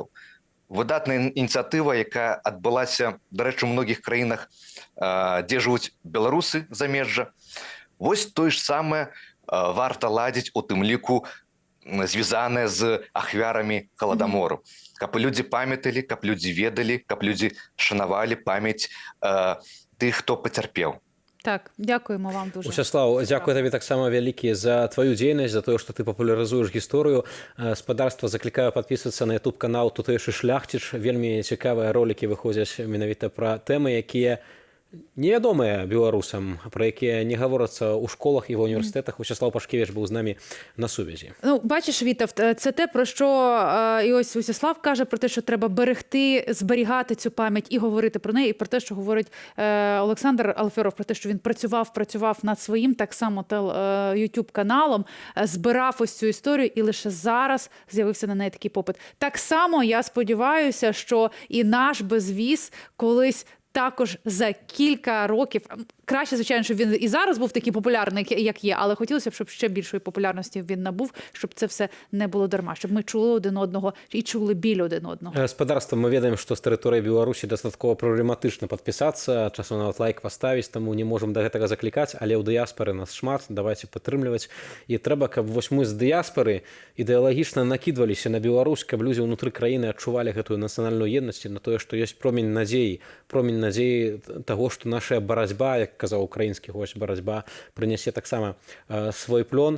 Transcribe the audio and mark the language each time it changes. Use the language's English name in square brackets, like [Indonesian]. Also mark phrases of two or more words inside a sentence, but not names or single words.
[Belarusian] Выдатная ініцыятыва, якая адбылася, дарэчы, у многіх краінах, дзе жывуць беларусы замежжа. Вось тое ж самае варта ладзіць у тым ліку звязаныя з ахвярамі галадамору. Каб людзі памяталі, каб людзі ведалі, каб людзі шанавалі памяць тых, хто пацярпеў. [Ukrainian] Так, дякуємо вам дуже. [Belarusian] Усяслав, дзякуй табе таксама вялікі за тваю дзейнасць, за тое, што ты папулярызуеш гісторыю. Спадарства заклікаю падпісвацца на YouTube-канал «Тутэйшы шляхціч». Вельмі цікавыя ролікі выходзяць менавіта пра тэмы, якія невядомыя беларусам, про якія не гаворацца ў школах і ва універсітэтах. Усяслав Пашкевіч быў з намі на сувязі. [Ukrainian] Ну, бачиш, Вітав, це те, про що і ось Усяслав каже, про те, що треба берегти, зберігати цю пам'ять і говорити про неї, і про те, що говорить Олександр Алферов, про те, що він працював над своїм так само YouTube-каналом, збирав ось цю історію, і лише зараз з'явився на неї такий попит. Так само я сподіваюся, що і наш безвіз колись також за кілька років, краще, звичайно, щоб він і зараз був такий популярний, як є, але хотілося б, щоб ще більшої популярності він набув, щоб це все не було дарма, щоб ми чули один одного і чули біль один одного. [Belarusian] Спадарства, мы ведаем, што з тэрыторыі Беларусі дастаткова праблематычна падпісацца, часам нават лайк паставіць, таму не можам да гэтага заклікаць, але ў дыяспары нас шмат, давайте падтрымліваць. І трэба, каб вось мы з дыяспары ідэалагічна накідваліся на Беларусь, каб людзі ўнутры краіны адчувалі гэтую нацыянальную еднасць, на тое, што ёсць промень надзеі таго, што наша барацьба, як казаў украінскі гость, барацьба прынясе таксама свой плён.